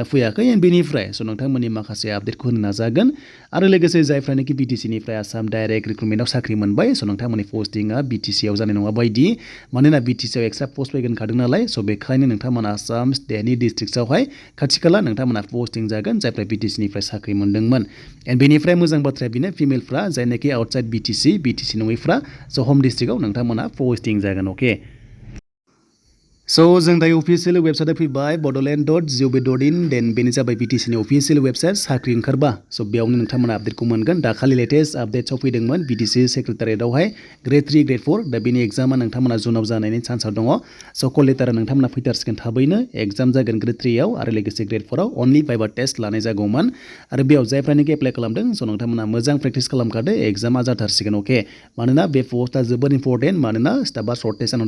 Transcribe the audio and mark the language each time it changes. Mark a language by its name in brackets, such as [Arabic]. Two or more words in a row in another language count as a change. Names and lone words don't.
[Bodo] फैयाखै एन्ड बेनिफ्राय स' नोंथांमोननि माखासे आपडेटखौ होनो नाजागोन आरो लोगोसे जायफ्रानोखि BTCनिफ्राय आसाम डाइरेक्ट रिक्रुटमेन्टआव साख्रि मोनबाय स' नोंथांमोननि पस्टिंआ BTCआव जानाय नङा बायदि मानोना BTCआव [English] extra post [Bodo] फैगोन खादों नालाय स' बेखायनो नोंथांमोना आसाम स्टेटनि डिस्ट्रिक्टआवहाय खाथि खाला नोंथांमोना पस्टिं जागोन जायफ्रा BTCनिफ्राय साख्रि मोनदोंमोन एन्ड बेनिफ्राय मोजां बाथ्राया बेनो फिमेलफ्रा जायनाखि आउटसाइड BTC नङैफ्रा स' हम डिस्ट्रिक्टआव नोंथांमोना पस्टिं जागोन अके स' जों दायो अफिसियेल वेबसाइटआव फैबाय bodoland.gov.in देन बेनो जाबाय BTCनि [English] official website [Bodo] साख्रि ओंखारबा स' बेयावनो नोंथांमोना आपडेटखौ मोनगोन दाखालि लेटेस्ट आपडेट्सआव फैदोंमोन BTC सेक्रेटारियेटआवहाय Gr.3 Gr.4 दा बेनि एग्जामा नोंथांमोना जुनाव जानायनि चान्सआव दङ स' कल लेटारा नोंथांमोना फैथारसिगोन थाबैनो एग्जाम जागोन Gr.3 आव आरो लोगोसे Gr.4 आव अनलि [English] viva test [Bodo] लानाय जागौमोन आरो बेयाव जायफ्रानोखि एप्लाइ खालामदों स' नोंथांमोना मोजां प्रेक्टिस खालामखादो एग्जामा जाथारसिगोन अके मानोना बे पस्टआ जोबोद इम्परटेन्ट मानोना स्टाफआ सर्टेज जानानै